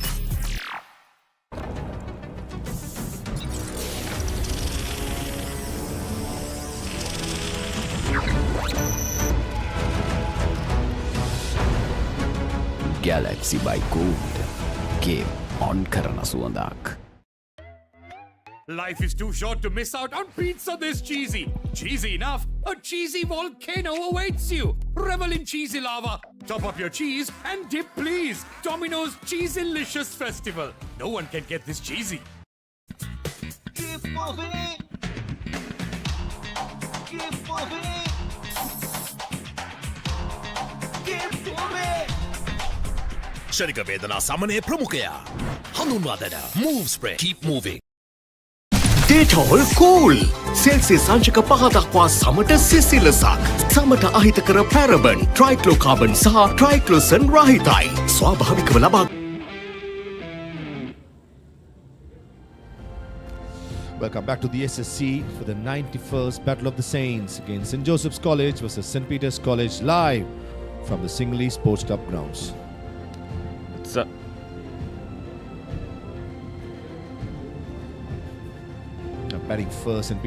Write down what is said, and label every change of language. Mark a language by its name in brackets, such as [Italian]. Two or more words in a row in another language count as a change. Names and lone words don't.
[English] Galaxy by Gold. Game on [Sinhala] කරන සුවඳක්. [English] Life is too short to miss out on pizza this cheesy. Cheesy enough, a cheesy volcano awaits you. Revel in cheesy lava. Top up your cheese and dip please. Domino's Cheeselicious Festival. No one can get this cheesy. Give for me. Give for me. Give for me. [Sinhala] ශනික වේදනා සමනය ප්‍රමුඛයා. හඳුන්වා දෙන Move Spray. [English] Keep moving. Dettol Cool. [Sinhala] සෙල්සියස් සංචක 5 දක්වා සමට සිසිලසක්. සමට අහිතකර පැරබන්, ට්‍රයික්ලෝකාබන් සහ ට්‍රයික්ලෝසන් රහිතයි. ස්වාභාවිකව ලබා. [English] Welcome back to the SSC for the 91st Battle of the Saints against St. Joseph's College versus St. Peter's College, live from the Singley Sports Club grounds. Batting first, St.